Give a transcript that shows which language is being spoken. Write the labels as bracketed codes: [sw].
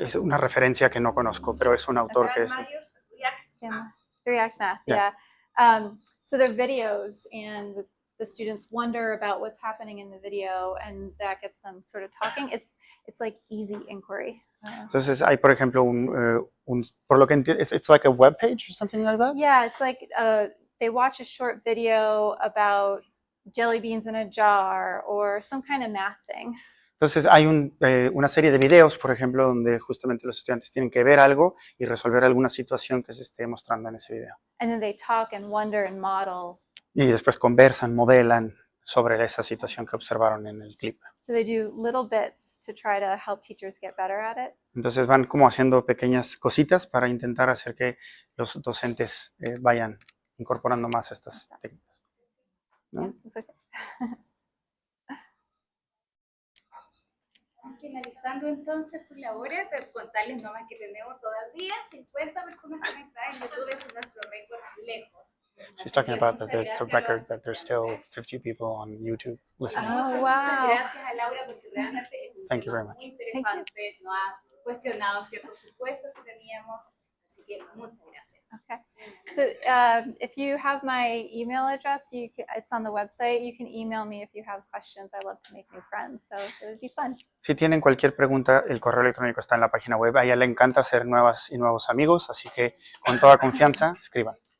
[es] Es una referencia que no conozco, pero es un autor que es... [en] 3-act math, Yeah. yeah. So they're videos, and the students wonder about what's happening in the video, and that gets them sort of talking. It's like easy inquiry. [es] Entonces hay, por ejemplo, por lo que entiendo, [en] it's like a web page or something like that? Yeah, it's like they watch a short video about jelly beans in a jar or some kind of math thing. [es] Entonces hay una serie de videos, por ejemplo, donde justamente los estudiantes tienen que ver algo y resolver alguna situación que se esté mostrando en ese video. [en] And then they talk and wonder and model. [es] Y después conversan, modelan sobre esa situación que observaron en el clip. [en] So they do little bits to try to help teachers get better at it. [es] Entonces van como haciendo pequeñas cositas para intentar hacer que los docentes vayan incorporando más estas técnicas, ¿no? [en] Yeah, it's okay. [es] Finalizando entonces por la hora, pero contarles nomás que tenemos todavía 50 personas conectadas en YouTube, es nuestro récord lejos. [en] She's talking about that there's a record that there's still 50 people on YouTube listening. Oh, [es] Muchas [en] wow. [es] gracias a Laura porque realmente es un [en] Thank you [es] tema [en] very much. [es] muy interesante, nos ha cuestionado ciertos supuestos que teníamos, así que muchas gracias. [en] Okay. So if you have my email address, it's on the website. You can email me if you have questions. I love to make new friends, so it would be fun. [es] Si tienen cualquier pregunta, el correo electrónico está en la página web. A ella le encanta hacer nuevas y nuevos amigos, así que con toda confianza, escriban.